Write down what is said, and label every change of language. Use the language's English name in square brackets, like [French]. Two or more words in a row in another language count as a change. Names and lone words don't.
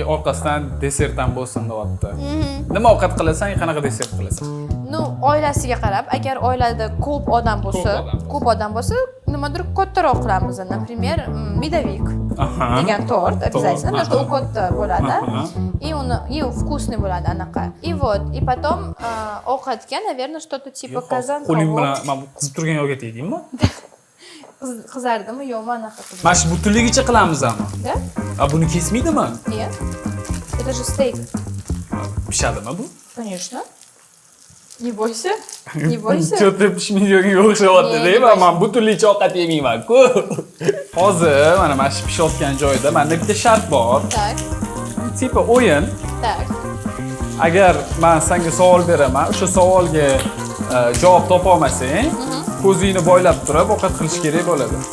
[Uzbek] Orqasidan desert ham bo'lsin deyapti. Nima ovqat qilasan, qanaqa desert qilasan? Ну, oilasiga qarab, agar oilada ko'p odam bo'lsa, nimadir kattaroq qilamiz. Например, медовик degan tort обязательно, [Russian] потому что [Uzbek] u katta bo'ladi. [Russian] И вкусный [Uzbek] bo'ladi anaqa. [Russian] И вот, и потом ovqatga, наверное, что-то типа казан. [Uzbek] Qo'ling bilan men qizib turgan yo'lga tegdingmi? Qizardimi, yo'qmi anaqa qildim. Mana shu butunligicha qilamizmi? [Russian] Да? [Uzbek] A buni kesmaydimi? [Russian] Нет. Это же стейк. [Uzbek] Pishadimi bu? [Russian] Конечно. Не бойся. Не бойся. [Uzbek] Cho'ti pishmaydiga o'xshayapti-da, men butunligicha ovqat yemayman-ku. Hozir mana shu pishayotgan joyda menda bitta shart bor. [Russian] Так. [Uzbek] Tipa o'yin. [Russian] Так. [Uzbek] Agar men senga savol beraman, o'sha savolga javob topa olmasang, ko'zingni boylab turib ovqat qilish kerak bo'ladi.